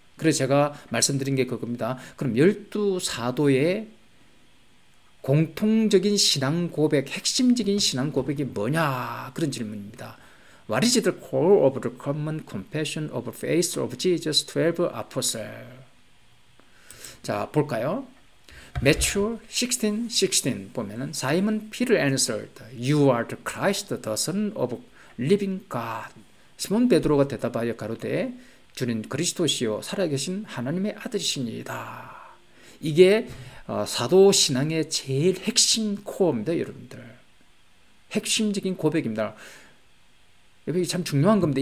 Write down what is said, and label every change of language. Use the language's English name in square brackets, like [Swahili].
[Korean] 그래서 제가 말씀드린 게 그겁니다. 그럼 12사도의 공통적인 신앙 고백, 핵심적인 신앙 고백이 뭐냐 그런 질문입니다. [English] What is the core of the common confession of faith of Jesus 12 apostles? [Korean] 자, 볼까요? [English] Matthew 16:16 보면은 Simon Peter answered, You are the Christ, the Son of living God. [Korean] 시몬 베드로가 대답하여 가로되 주는 그리스도시요 살아계신 하나님의 아들이시니이다. 이게 사도 신앙의 제일 핵심 코어입니다, 여러분들. 핵심적인 고백입니다. 이게 참 중요한 겁니다.